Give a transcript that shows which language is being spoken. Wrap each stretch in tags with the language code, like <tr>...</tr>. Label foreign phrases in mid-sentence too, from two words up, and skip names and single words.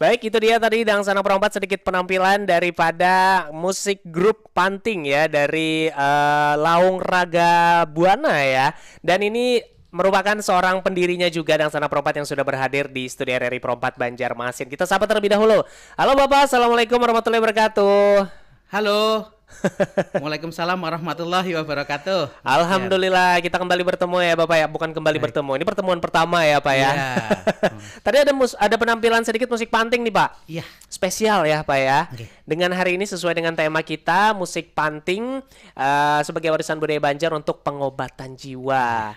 <id>Baik, itu dia tadi Dangsana Perompat sedikit penampilan daripada musik grup Panting ya dari Laung Raga Buana ya. Dan ini merupakan seorang pendirinya juga Dangsana Perompat yang sudah berhadir di studio RRI Perompat Banjarmasin. Kita sapa terlebih dahulu. Halo Bapak,</id> <ar>Assalamualaikum warahmatullahi wabarakatuh.</ar> <id>Halo.</id> <ar>Waalaikumsalam warahmatullahi wabarakatuh.</ar> <id>Alhamdulillah kita kembali bertemu ya Bapak ya. Bukan kembali bertemu, ini pertemuan pertama ya Pak ya. Iya. Tadi ada penampilan sedikit musik Panting nih Pak. Iya. Spesial ya Pak ya. Oke. Dengan hari ini sesuai dengan tema kita musik Panting sebagai warisan budaya Banjar untuk pengobatan jiwa.</id>